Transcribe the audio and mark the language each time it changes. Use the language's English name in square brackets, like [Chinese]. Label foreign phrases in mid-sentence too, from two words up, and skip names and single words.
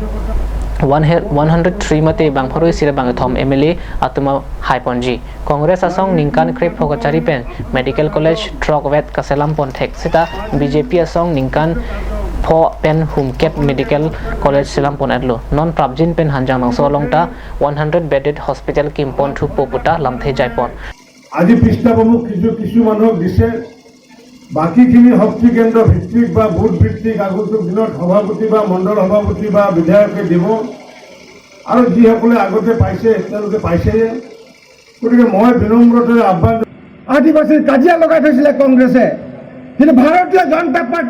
[Karbi] 103 mate bang pharo isira bang thom MLA atuma haiponji Congress asong ningkan krep phokachari pen [English] medical college [Karbi] Trogwet Kaselam pon thek sita BJP asong ningkan pho pen humkep [English] medical college [Karbi] selam pon adlo non prabjin pen hanjang nang so longta 100 [English] bedded hospital [Karbi] kimpon thu poputa lamthe jaipon [Assamese] আজি পৃষ্ঠা প্রমুখ কিছু মানুষ দিছে বাকিখিনি শক্তি কেন্দ্র ভিত্তিক বা বুথ ভিত্তিক আগন্তুক দিনত সভাপতি বা মণ্ডল সভাপতি বা বিধায়কে দিব আৰু যিসকলে আগতে পাইছে তেওঁলোকে পাইছে গতিকে মই বিনম্ৰতাৰে আহ্বান আদিবাসীৰ কাজিয়া লগাই থৈছিলে কংগ্ৰেছে কিন্তু ভাৰতীয় জনতা পাৰ্টি